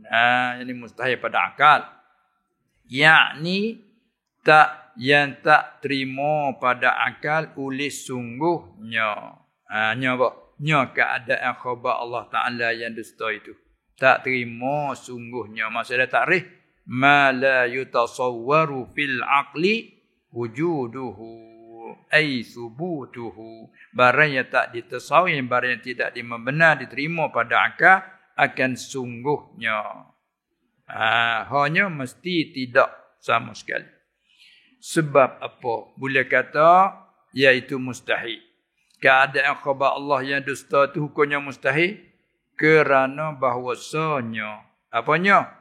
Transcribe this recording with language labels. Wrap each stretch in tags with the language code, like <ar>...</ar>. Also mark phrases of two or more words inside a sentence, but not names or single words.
<ms>Ini mustahil pada akal. Yakni yang tak terima pada akal oleh sungguhnya. Nya keadaan khabar Allah Ta'ala yang dusta itu. Tak terima sungguhnya. Maksudnya takrif.</ms> <ar>Ma la yutasawwaru fil aqli wujuduhu. Ay subutuhu.</ar> <ms>Barang yang tak ditasawwur, barang yang tidak benar diterima pada akal akan sungguhnya. Hanya mesti tidak sama sekali. Sebab apa? Boleh kata iaitu mustahil. Keadaan khabar Allah yang dusta itu hukumnya mustahil kerana bahawasanya apanya?</ms>